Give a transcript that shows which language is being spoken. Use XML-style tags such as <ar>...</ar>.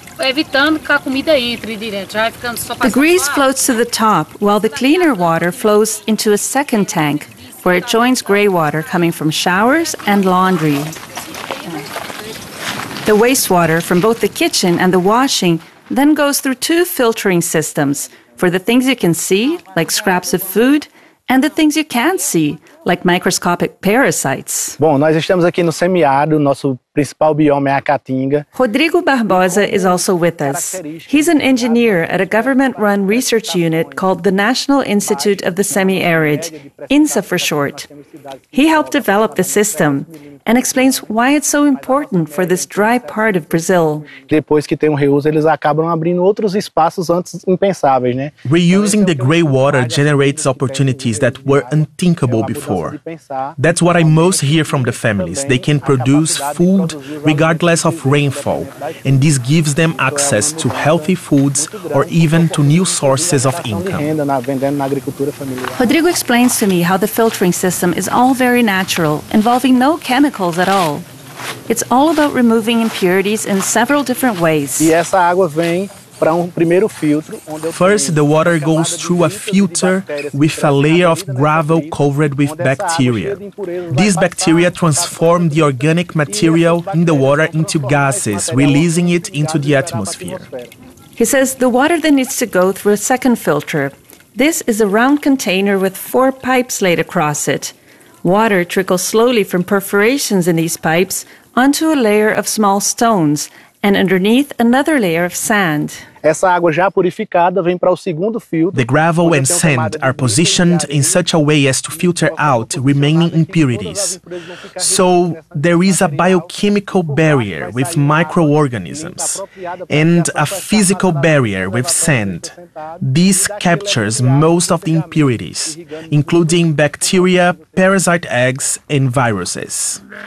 <en>The grease floats to the top, while the cleaner water flows into a second tank, where it joins gray water coming from showers and laundry. The wastewater from both the kitchen and the washing then goes through two filtering systems for the things you can see, like scraps of food, and the things you can't see, like microscopic parasites.</en> <pt>Bom, nós estamos aqui no semiárido, nosso principal bioma é a Caatinga.</pt> <en>Rodrigo Barbosa is also with us. He's an engineer at a government-run research unit called the National Institute of the Semi-Arid, INSA for short. He helped develop the system and explains why it's so important for this dry part of Brazil.</en> <pt>Depois que tem reuso, eles acabam abrindo outros espaços antes impensáveis, né?</pt> <en>Reusing the gray water generates opportunities that were unthinkable before. That's what I most hear from the families. They can produce food regardless of rainfall, and this gives them access to healthy foods or even to new sources of income. Rodrigo explains to me how the filtering system is all very natural, involving no chemicals at all. It's all about removing impurities in several different ways. First, the water goes through a filter with a layer of gravel covered with bacteria. These bacteria transform the organic material in the water into gases, releasing it into the atmosphere. He says the water then needs to go through a second filter. This is a round container with four pipes laid across it. Water trickles slowly from perforations in these pipes onto a layer of small stones and underneath another layer of sand.</en> <pt>Essa água já purificada vem para o segundo filtro.</pt> <en>The gravel and sand are positioned in such a way as to filter out remaining impurities. So there is a biochemical barrier with microorganisms and a physical barrier with sand. This captures most of the impurities, including bacteria, parasite eggs, and viruses.</en>